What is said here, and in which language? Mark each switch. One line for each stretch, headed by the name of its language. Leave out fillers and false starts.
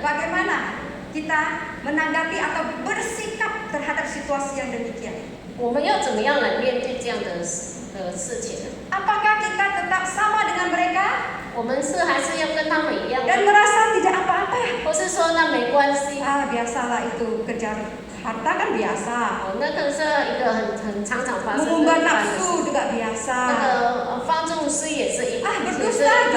Indonesian: Bagaimana kita menanggapi atau bersikap terhadap situasi yang demikian?
Chinese: 我们要怎么样来面对这样的事情呢？
Indonesian: Apakah kita tetap sama dengan mereka
Chinese: 我们是还是要跟他们一样
Indonesian: dan
Chinese: 吗？
Indonesian: merasa tidak apa-apa?
Chinese: 或是说那没关系？
Indonesian: Biasalah itu kejar harta kan biasa.
Chinese: 那个是一个很常发生的
Indonesian: Mengumbar
Chinese: 一般的
Indonesian: nafsu
Chinese: 事。
Indonesian: juga
Chinese: 那
Indonesian: biasa.
Chinese: 个放纵私也是一，也是
Indonesian: Berdusta
Chinese: 一